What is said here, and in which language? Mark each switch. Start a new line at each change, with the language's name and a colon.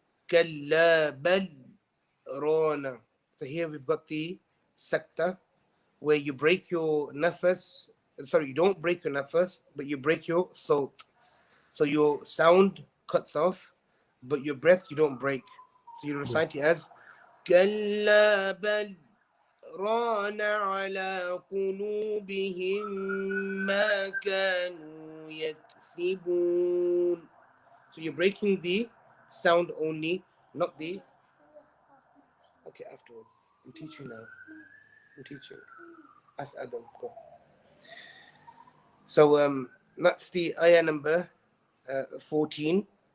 Arabic: كلا بل رَانَ.
English: So here we've got the sakta, where you break your nafas. Sorry, you don't break your nafas, but you break your sawt. So your sound cuts off, but your breath you don't break. So you recite it as
Arabic: كلا بل ران على قلوبهم ما كانوا يكسبون.
English: So you're breaking the sound only, not the. Okay, afterwards. I'm teaching now. I'm teaching. Ask Adam. Go. So that's the ayah number 14.